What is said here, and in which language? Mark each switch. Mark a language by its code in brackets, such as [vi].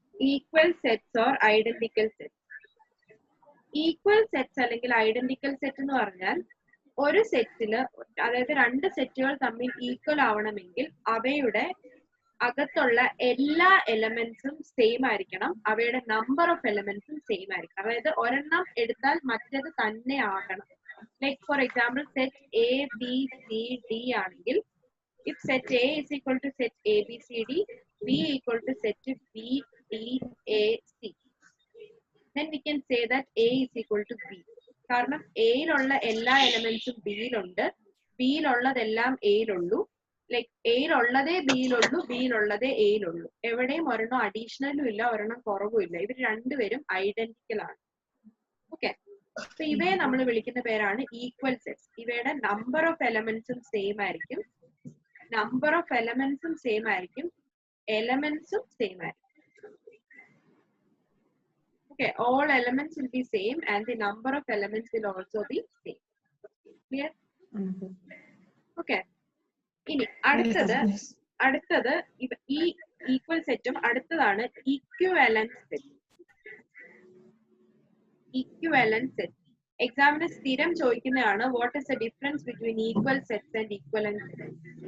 [en] Equal sets or identical sets. [ml] Equal sets അല്ലെങ്കിൽ identical set എന്ന് പറഞ്ഞാൽ ഒരു സെറ്റില്, അതായത് 2 സെറ്റുകൾ തമ്മിൽ ഈക്വൽ ആവണമെങ്കിൽ അവയുടെ അകത്തുള്ള എല്ലാ എലമെന്റ്സും സെയിം ആയിരിക്കണം, അവയുടെ നമ്പർ ഓഫ് എലമെന്റ്സും സെയിം ആയിരിക്കണം. അതായത് ഒരെണ്ണം എടുത്താൽ മറ്റേത് തന്നെ ആകണം. [en] like for example, set ABCD [ml] ആണെങ്കിൽ [en] if set A is equal to set ABCD, B equal to set BDAC, then we can say that A is equal to B. [ml] കാരണം എയിലുള്ള എല്ലാ എലമെന്റ്സും ബിയിലുണ്ട്, ബിയിലുള്ളതെല്ലാം എയിലുള്ളൂ. ലൈക്ക് എയിലുള്ളതേ ബിയിലുള്ളൂ, ബിയിലുള്ളതേ എയിലുള്ളൂ. എവിടെയും ഒരെണ്ണം അഡീഷണലും ഇല്ല, ഒരെണ്ണം കുറവും ഇല്ല. ഇവർ രണ്ടുപേരും ഐഡന്റിക്കൽ ആണ്. ഓക്കെ. അപ്പൊ ഇവയെ നമ്മൾ വിളിക്കുന്ന പേരാണ് ഈക്വൽ സെറ്റ്സ്. ഇവയുടെ നമ്പർ ഓഫ് എലമെന്റ്സും സെയിം ആയിരിക്കും, നമ്പർ ഓഫ് എലമെന്റ്സും സെയിം ആയിരിക്കും, എലമെന്റ്സും സെയിം ആയിരിക്കും. [en] Okay, all elements will be same and the number of elements will also be same. Clear? Okay. [ml] ഇനി അടുത്തത് ഈ ഈക്വൽ സെറ്റും അടുത്തതാണ് ഇക്വിവാലന്റ് സെറ്റ്. ഇക്വിവാലന്റ് സെറ്റ് എക്സാമിന് സ്ഥിരം ചോദിക്കുന്നതാണ്. [en] What is the difference between equal sets and equivalent sets?